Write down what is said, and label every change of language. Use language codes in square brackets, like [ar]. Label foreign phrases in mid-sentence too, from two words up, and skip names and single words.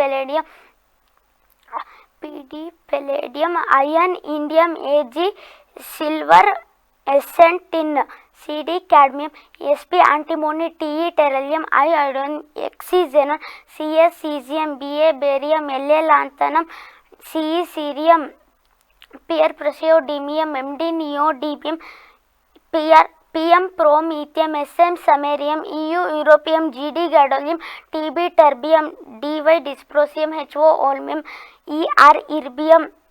[kn] ಪೆಲೇಡಿಯಂ, ಅಯನ್ ಇಂಡಿಯಂ, Ag ಸಿಲ್ವರ್, Sn ಟಿನ್, Cd ಕ್ಯಾಡ್ಮಿಯಂ, Sp ಆಂಟಿಮೋನಿ, Te ಟೆರಲಿಯಂ, I ಐಡೋನ್, Xc ಝೆನಾನ್, Cs ಸೀಸಿಯಂ, Ba ಬೇರಿಯಂ, La ಲಾಂಥನಮ್, [hi] CE सीरियम, PR प्रसियोडीमियम, MD नियोडीमियम, PM प्रोमीथियम, SM समैरियम, EU यूरोपियम, GD गैडोलियम, TB टर्बियम, DY डिस्प्रोसियम, HO ओल्मियम, ER इर्बियम,